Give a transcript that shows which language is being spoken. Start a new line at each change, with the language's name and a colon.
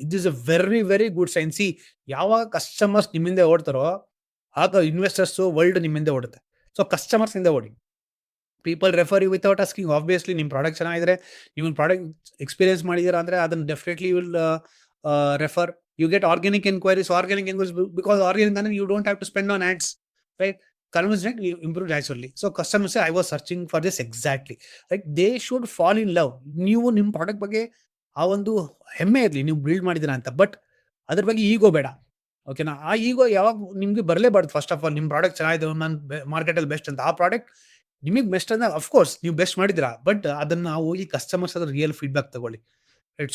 English: It is a very very good sign.
Kannada: C, ಯಾವಾಗ customers ನಿಮ್ಮಿಂದ ಓಡ್ತಾರೋ ಆಗ ಇನ್ವೆಸ್ಟರ್ಸ್ ವರ್ಲ್ಡ್ ನಿಮ್ಮಿಂದ ಓಡುತ್ತೆ. ಸೊ ಕಸ್ಟಮರ್ಸ್ ಇಂದ ಓಡಿ.
English: People refer you without asking.
Kannada: Obviously ನಿಮ್ಮ ಪ್ರಾಡಕ್ಟ್ ಚೆನ್ನಾಗಿದ್ರೆ, ನೀವು ಪ್ರಾಡಕ್ಟ್ ಎಕ್ಸ್ಪೀರಿಯನ್ಸ್ ಮಾಡಿದ್ದೀರಾ ಅಂದ್ರೆ ಅದನ್ನ definitely will refer.
English: You get organic inquiries. Because organic, then you don't have to spend on ads, right? Conversion you improve naturally. So customers say, I was searching for this exactly. Like they should fall in love.
Kannada: ನೀವು ನಿಮ್ಮ product ಬಗ್ಗೆ ಆ ಒಂದು ಹೆಮ್ಮೆ ಇರಲಿ, ನೀವು build ಮಾಡಿದ್ದೀರಾ ಅಂತ. ಬಟ್ ಅದ್ರ ಬಗ್ಗೆ ಈಗೋ ಬೇಡ, ಓಕೆನಾ? ಆ ಈಗೋ ಯಾವಾಗ ನಿಮ್ಗೆ ಬರಲೇಬಾರ್ದು.
English: first of all
Kannada: ನಿಮ್ಮ ಪ್ರಾಡಕ್ಟ್ ಚೆನ್ನಾಗಿದೆ, ನಾನು ಮಾರ್ಕೆಟಲ್ಲಿ ಬೆಸ್ಟ್ ಅಂತ. ಆ ಪ್ರಾಡಕ್ಟ್ ನಿಮಗೆ ಬೆಸ್ಟ್ ಅಂದ್ರೆ ಅಫ್‌ಕೋರ್ಸ್ ನೀವು ಬೆಸ್ಟ್ ಮಾಡಿದ್ದೀರಾ. ಬಟ್ ಅದನ್ನ ಹೋಗಿ ಕಸ್ಟಮರ್ಸ್ ಹತ್ರ ರಿಯಲ್ ಫೀಡ್‌ಬ್ಯಾಕ್ ತಗೊಳ್ಳಿ. ರೈಟ್.